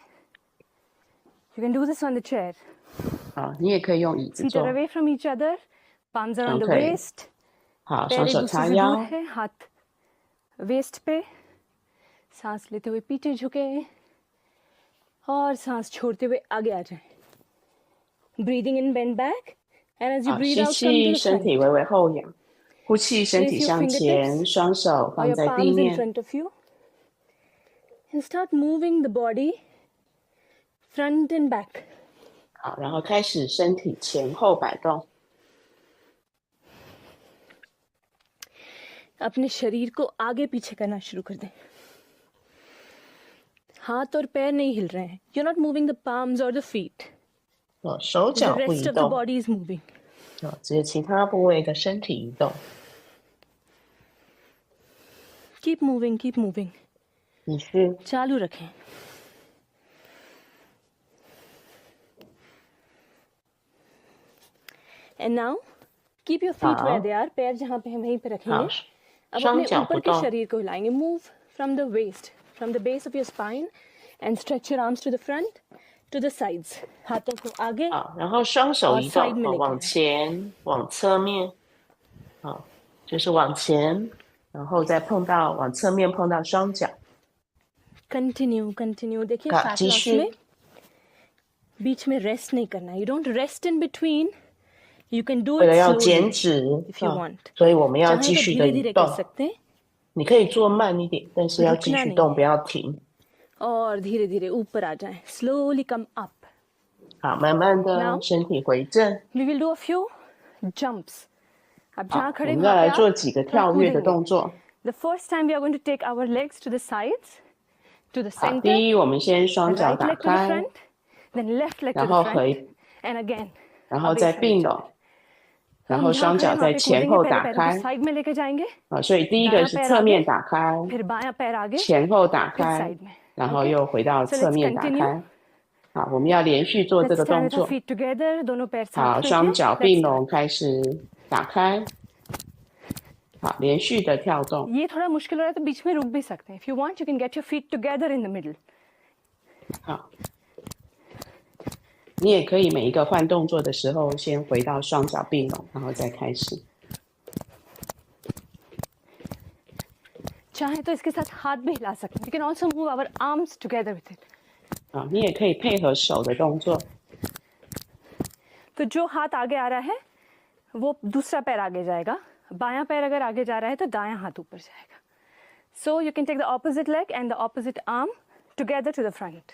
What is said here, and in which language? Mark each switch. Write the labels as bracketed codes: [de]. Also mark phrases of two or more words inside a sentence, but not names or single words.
[en] You can do this on the chair. [zh] 好，你也可以用椅子 [en] Feet [zh] 做 [en] are。away from each other. Palms are on the Okay. waist. [zh] 好， [hi] पैर [zh] 双 [hi] एक [zh] 手 [hi] दूसरे [zh] 叉 [hi] से दूर [zh] 腰。 [hi] है. हाथ वेस्ट पे. सांस लेते हुए पीछे झुके और सांस छोड़ते हुए आगे आ जाए. [en] Breathing in, bend back, and as you [zh] 好， [en] breathe [zh] 吸 [en] out, come to [zh] 气， [en] the [zh] 身 [en] front. [zh] 体微微后仰；呼气，身体 [en] Raise your [zh] 向前， [en] fingertips [zh] 双手 [en] or [zh] 放 [en] your [zh] 在地 [en] palms in [zh] 面。 [en] front of you, and start moving the body front and back. [zh] 好，然后开始身体前后摆动。 [hi] अपने शरीर को आगे पीछे करना शुरू कर दें. हाथ और पैर नहीं हिल रहे हैं. [en] You're not moving the palms or the feet. [zh] 手 [en] The [zh] 脚不 [en] rest [zh] 移 [en] of the [zh] 动， [en] body is moving. [zh] 只有其他部位的身体移动。 [en] Keep moving, keep moving. [zh] 继续， [hi] चालू रखें. [en] And now keep your feet where [zh] 好 [en] they are. [hi] पैर जहाँ पे हैं वहीं पे रखेंगे. [zh] 好， [hi] अब [zh] 双 [hi] अपने [zh] 脚不 [hi] ऊपर के [zh] 动， [hi] शरीर को हिलाएंगे. [en] Move from the waist, from the base of your spine, and stretch your arms to the front, to the sides. [hi] हाथों को आगे [zh] 好，然后双手 [hi] और [zh] 移 [hi] साइड [zh] 动， [hi] में लेके [zh] 往 [hi] आए. [zh] 前，往侧面，好，就是往前，然后再碰到往侧面碰到双脚。 [en] Continue, continue. [hi] देखिए [zh] 好， [en] fat [zh] 继 [en] loss [zh] 续 [hi] में बीच में रेस्ट नहीं करना. [en] You don't rest in between. You can do [zh] 为 [en] it [zh] 了要 [en] slowly [zh] 减脂 [en] if you [zh] 啊， [en] want. [zh] 所以我们要 [hi] चाहे [zh] 继 [hi] तो [zh] 续的 [hi] धीरे [zh] 移 [hi] धीरे [zh] 动 [hi] कर。सकते हैं [zh] 你可以做慢一点，但是要继 [hi] रुकना [zh] 续 [hi] नहीं [zh] 动， [hi] है [zh] 不要停。 [hi] और धीरे धीरे ऊपर आ जाएं. [en] Slowly come up. [zh] 好，慢慢的 [en] Now [zh] 身体回正。 [en] we will do a few jumps. [hi] अब [zh] 好 [hi] जहाँ [zh] 我 [hi] खड़े [zh] 们再 [hi] वहाँ [zh] 来 [hi] पे [zh] 做 [hi] आप [zh] 几个 [hi] थोड़ा [zh] 跳跃的 [hi] कूदेंगे. [zh] 动作。 [en] The first time we are going to take our legs to the sides, to the [zh] 好， [en] center, [zh] 第一，我们先双脚 [en] right [zh] 打 [en] leg to the [zh] 开， [en] front, then left leg to [zh] 然 [en] the [zh] 后 [en] front, [zh] 回， [en] and again. [zh] 然后 [hi] अब [zh] 再 [hi] एक [zh] 并 [hi] साइड [zh] 拢， [hi] चलते. [zh] 然 [hi] हम [zh] 后 [hi] जहाँ [zh] 双 [hi] खड़े [zh] 脚 [hi] हैं वहाँ [zh] 在 [hi] पे [zh] 前 [hi] कूदेंगे. [zh] 后 [hi] पहले [zh] 打 [hi] पैरों को [zh] 开。 [hi] साइड में लेके जाएंगे. [zh] 啊，所以第一个 [hi] दायां [zh] 是 [hi] पैर [zh] 侧 [hi] आगे, [zh] 面打开， [hi] फिर बायां पैर आगे, [zh] 前后打 [hi] फिर [zh] 开， [hi] साइड में. [zh] 然后 [en] Okay? [zh] 又回到 [en] So [zh] 侧 [en] let's [zh] 面打 [en] continue. [zh] 开。好，我们要连续做这 [en] Let's [zh] 个 [en] stand [zh] 动 [en] with our [zh] 作。 [en] feet together. [hi] दोनों पैर [zh] 好， [hi] साथ [zh] 双 [hi] रखें. [zh] 脚 [en] Let's [zh] 并 [en] start. [zh] 拢，开始打开。好，连续的跳动。 [hi] ये थोड़ा मुश्किल हो रहा है तो बीच में रुक भी सकते हैं. [en] If you want, you can get your feet together in the middle. [zh] 好，你也可以每一个换动作的时候，先回到双脚并拢，然后再开始。 [hi] चाहे तो इसके साथ हाथ भी हिला सकते हैं. [en] We can also move our arms together with it. [zh] 啊，你也可以配合手的动作。 [hi] तो जो हाथ आगे आ रहा है वो दूसरा पैर आगे जाएगा. बायां पैर अगर आगे जा रहा है तो दायां हाथ ऊपर जाएगा. [en] So you can take the opposite leg and the opposite arm together to the front.